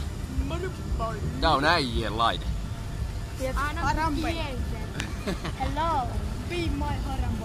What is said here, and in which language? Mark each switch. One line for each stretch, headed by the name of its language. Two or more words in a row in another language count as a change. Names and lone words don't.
Finnish: Tää on äijien laite. Harambe.
English: Hello. Be my Harambe.